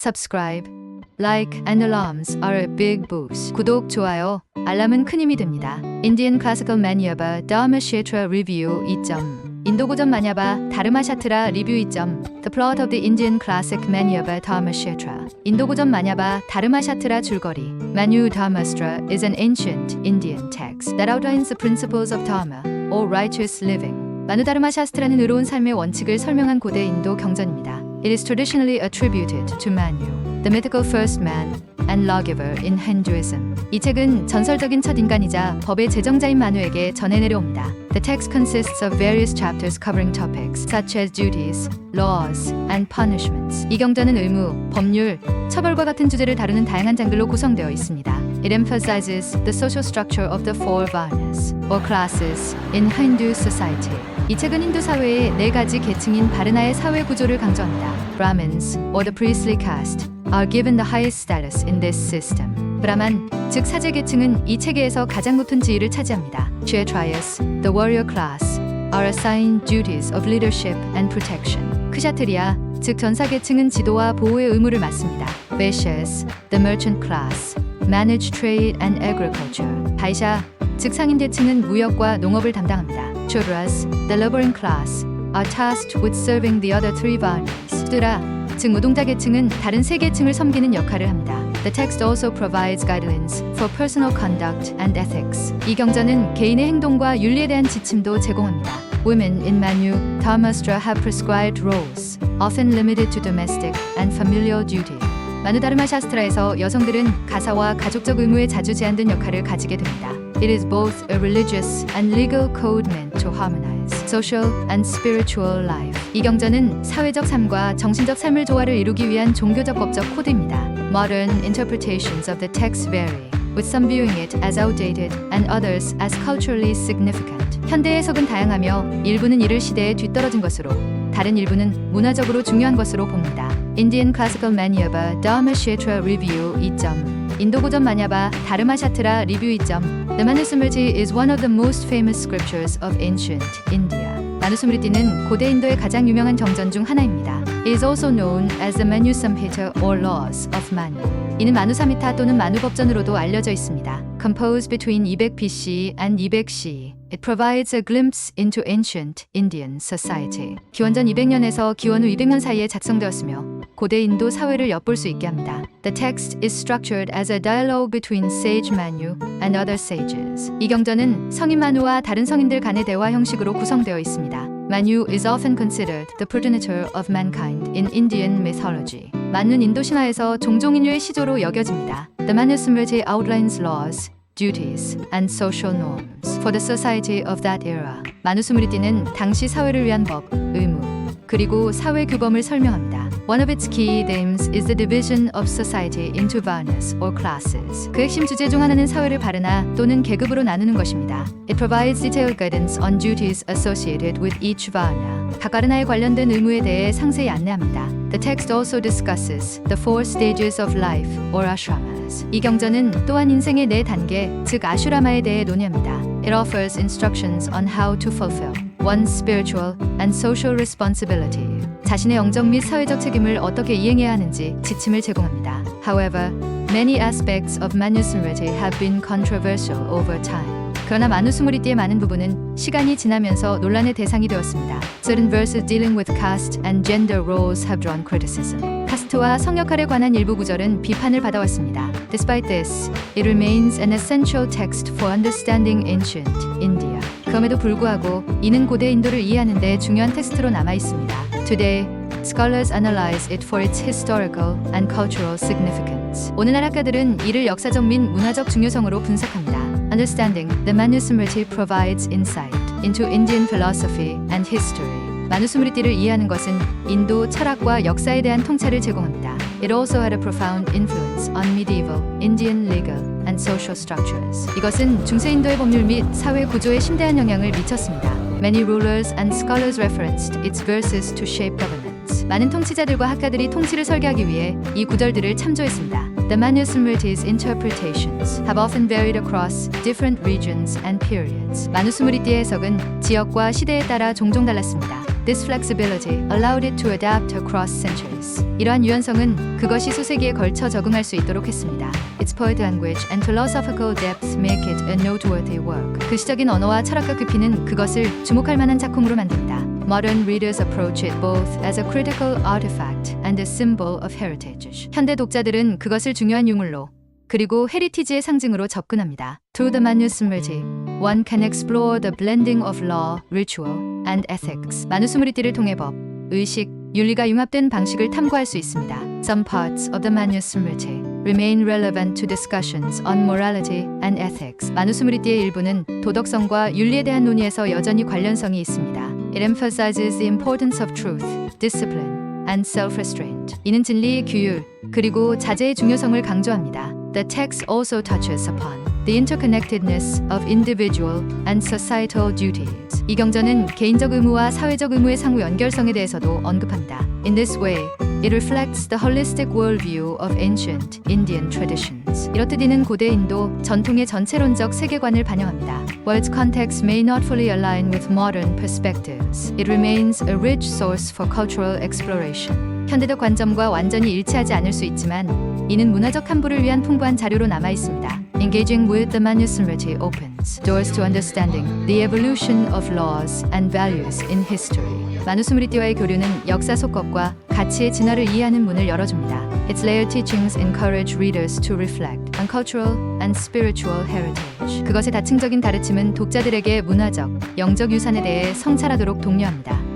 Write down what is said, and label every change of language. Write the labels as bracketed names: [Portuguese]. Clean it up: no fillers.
[English] Subscribe, like, and alarms are a big boost. [Korean] 구독, 좋아요, 알람은 큰 힘이 됩니다. [English] Indian Classical Manyaba Dharma Kshetra Review 2점. [Korean] 인도 고전 마냐바 다르마 샤트라 리뷰 2점. [English] The plot of the Indian classic Manyaba Dharma Kshetra. [Korean] 인도 고전 마냐바 다르마 샤트라 줄거리. [English] Manu Dharmastra is an ancient Indian text that outlines the principles of dharma, or righteous living. [Korean] 마누다르마 샤스트라는 의로운 삶의 원칙을 설명한 고대 인도 경전입니다. [English] It is traditionally attributed to Manu, the mythical first man and lawgiver in Hinduism. [Korean] 이 책은 전설적인 첫 인간이자 법의 제정자인 마누에게 전해 내려옵니다. [English] The text consists of various chapters covering topics such as duties, laws, and punishments. [Korean] 이 경전은 의무, 법률, 처벌과 같은 주제를 다루는 다양한 장들로 구성되어 있습니다. [English] It emphasizes the social structure of the four varnas, or classes, in Hindu society. [Korean] 이 책은 힌두 사회의 네 가지 계층인 바르나의 사회 구조를 강조합니다. [English] Brahmins, or the priestly caste, are given the highest status in this system. [Korean] 브라만, 즉 사제 계층은 이 체계에서 가장 높은 지위를 차지합니다. [English] Kshatriyas, the warrior class, are assigned duties of leadership and protection. [Korean] 크샤트리아, 즉 전사 계층은 지도와 보호의 의무를 맡습니다. [English] Vaishyas, the merchant class, manage trade and agriculture. [Korean] 바이샤, 즉 상인 계층은 무역과 농업을 담당합니다. [English] Shudras, the laboring class, are tasked with serving the other three varnas. [Korean] 슈드라, 즉 노동자 계층은 다른 세 계층을 섬기는 역할을 합니다. [English] The text also provides guidelines for personal conduct and ethics. [Korean] 이 경전은 개인의 행동과 윤리에 대한 지침도 제공합니다. [English] Women in Manu Dharmastra have prescribed roles, often limited to domestic and familial duty. [Korean] 마누다르마 샤스트라에서 여성들은 가사와 가족적 의무에 자주 제한된 역할을 가지게 됩니다. [English] It is both a religious and legal code meant to harmonize social and spiritual life. [Korean] 이 경전은 사회적 삶과 정신적 삶을 조화를 이루기 위한 종교적 법적 코드입니다. [English] Modern interpretations of the text vary, with some viewing it as outdated and others as culturally significant. [Korean] 현대 해석은 다양하며 일부는 이를 시대에 뒤떨어진 것으로, 다른 일부는 문화적으로 중요한 것으로 봅니다. [English] Indian Classical Manyaba Dharma Kshetra Review 2점. [Korean] 인도 고전 마냐바 다르마 샤트라 리뷰 2점. [English] The Manusmriti is one of the most famous scriptures of ancient India. [Korean] 마누스므리티는 고대 인도의 가장 유명한 정전 중 하나입니다. [English] It is also known as the Manu Samhita or Laws of Manu. [Korean] 이는 마누 사미타 또는 마누 법전으로도 알려져 있습니다. [English] Composed between 200 BC and 200 CE, it provides a glimpse into ancient Indian society. [Korean] 기원전 200년에서 기원 후 200년 사이에 작성되었으며 고대 인도 사회를 엿볼 수 있게 합니다. [English] The text is structured as a dialogue between sage Manu and other sages. [Korean] 이 경전은 성인 마누와 다른 성인들 간의 대화 형식으로 구성되어 있습니다. [English] Manu is often considered the progenitor of mankind in Indian mythology. [Korean] 만누는 인도 신화에서 종종 인류의 시조로 여겨집니다. [English] The Manusmriti outlines laws, duties, and social norms for the society of that era. [Korean] 마누스므리티는 당시 사회를 위한 법, 의무, 그리고 사회 규범을 설명합니다. [English] One of its key themes is the division of society into varnas or classes. [Korean] 그 핵심 주제 중 하나는 사회를 바르나 또는 계급으로 나누는 것입니다. [English] It provides detailed guidance on duties associated with each varna. [Korean] 각 바르나에 관련된 의무에 대해 상세히 안내합니다. [English] The text also discusses the four stages of life or ashramas. [Korean] 이 경전은 또한 인생의 네 단계, 즉 아슈라마에 대해 논의합니다. [English] It offers instructions on how to fulfill one's spiritual and social responsibility. [Korean] 자신의 영적 및 사회적 책임을 어떻게 이행해야 하는지 지침을 제공합니다. [English] However, many aspects of Manusmriti have been controversial over time. [Korean] 그러나 마누스므리티의 많은 부분은 시간이 지나면서 논란의 대상이 되었습니다. [English] Certain verses dealing with caste and gender roles have drawn criticism. [Korean] 카스트와 성 역할에 관한 일부 구절은 비판을 받아왔습니다. [English] Despite this, it remains an essential text for understanding ancient India. [Korean] 그럼에도 불구하고 이는 고대 인도를 이해하는 데 중요한 텍스트로 남아 있습니다. [English] Today, scholars analyze it for its historical and cultural significance. [Korean] 오늘날 학자들은 이를 역사적 및 문화적 중요성으로 분석합니다. [English] Understanding the Manusmriti provides insight into Indian philosophy and history. [Korean] 마누스므리티를 이해하는 것은 인도 철학과 역사에 대한 통찰을 제공합니다. [English] It also had a profound influence on medieval Indian legal and social structures. [Korean] 이것은 중세 인도의 법률 및 사회 구조에 심대한 영향을 미쳤습니다. [English] Many rulers and scholars referenced its verses to shape governance. [Korean] 많은 통치자들과 학자들이 통치를 설계하기 위해 이 구절들을 참조했습니다. [English] The Manusmriti's interpretations have often varied across different regions and periods. [Korean] 마누스므리티의 해석은 지역과 시대에 따라 종종 달랐습니다. [English] This flexibility allowed it to adapt across centuries. [Korean] 이러한 유연성은 그것이 수세기에 걸쳐 적응할 수 있도록 했습니다. [English] Its poetic language and philosophical depth make it a noteworthy work. [Korean] 그 시적인 언어와 철학과 깊이는 그것을 주목할 만한 작품으로 만든다. [English] Modern readers approach it both as a critical artifact and a symbol of heritage. [Korean] 현대 독자들은 그것을 중요한 유물로 그리고 헤리티지의 상징으로 접근합니다. [English] Through the Manusmriti, one can explore the blending of law, ritual, and ethics. [Korean] 마누스무리띠를 통해 법, 의식, 윤리가 융합된 방식을 탐구할 수 있습니다. [English] Some parts of the Manusmriti remain relevant to discussions on morality and ethics. [Korean] 마누스무리띠의 일부는 도덕성과 윤리에 대한 논의에서 여전히 관련성이 있습니다. [English] It emphasizes the importance of truth, discipline, and self-restraint. [Korean] 이는 진리, 규율, 그리고 자제의 중요성을 강조합니다. [English] The text also touches upon the interconnectedness of individual and societal duties. [Korean] 이 경전은 개인적 의무와 사회적 의무의 상호 연결성에 대해서도 언급합니다. [English] In this way, it reflects the holistic worldview of ancient Indian traditions. [Korean] 이렇듯 이는 고대 인도 전통의 전체론적 세계관을 반영합니다. [English] While its context may not fully align with modern perspectives, it remains a rich source for cultural exploration. [Korean] 현대적 관점과 완전히 일치하지 않을 수 있지만 이는 문화적 탐구를 위한 풍부한 자료로 남아 있습니다. [English] Engaging with the Manusmriti opens doors to understanding the evolution of laws and values in history. [Korean] 마누스무리띠와의 교류는 역사 속것과 가치의 진화를 이해하는 문을 열어줍니다. [English] Its layered teachings encourage readers to reflect on cultural and spiritual heritage. [Korean] 그것의 다층적인 가르침은 독자들에게 문화적, 영적 유산에 대해 성찰하도록 독려합니다.